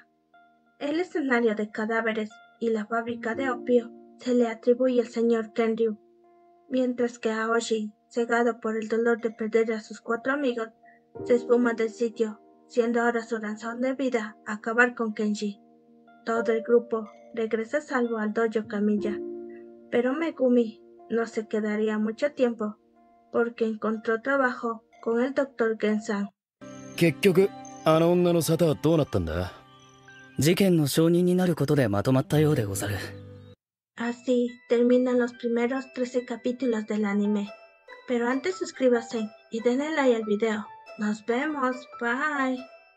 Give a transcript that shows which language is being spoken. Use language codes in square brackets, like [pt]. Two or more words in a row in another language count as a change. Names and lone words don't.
[es] El escenario de cadáveres y la fábrica de opio se le atribuye al señor Kenryu, mientras que Aoshi, cegado por el dolor de perder a sus 4 amigos, se esfuma del sitio, siendo ahora su razón de vida acabar con Kenji. Todo el grupo regresa salvo al dojo Kamiya, pero Megumi no se quedaría mucho tiempo, porque encontró trabajo con el Dr. Gensan. [ja] 結局あの女の沙汰はどうなったんだ。事件の証人になることでまとまったようでござる。 [es] Así terminan los primeros 13 capítulos del anime. Pero antes suscríbase y denle like al video. Nos vemos, bye.